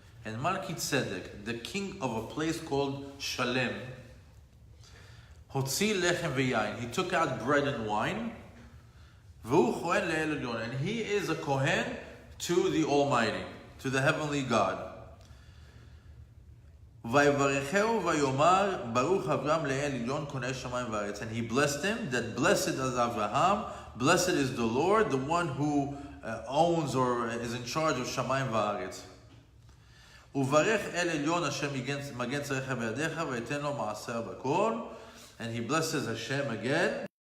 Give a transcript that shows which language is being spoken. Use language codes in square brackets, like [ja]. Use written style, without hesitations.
[en] And Malkitzedek, the king of a place called Shalem, [he] Hotzi Lechem Vayayin, [en] he took out bread and wine. [he] V'hu Kohen Lech El Elyon, [en] and he is a Kohen to the Almighty, to the Heavenly God. [he] ויברכהו ויאמר ברוך אברהם לאל עליון קונה שמיים וארץ. [en] And he blessed him, that blessed is Avraham, blessed is the Lord, the one who owns or is in charge of [he] שמיים וארץ. וברך אל עליון אשר מגן צריך בידיך ויתן לו מעשר בכל. [en] And he blesses Hashem again.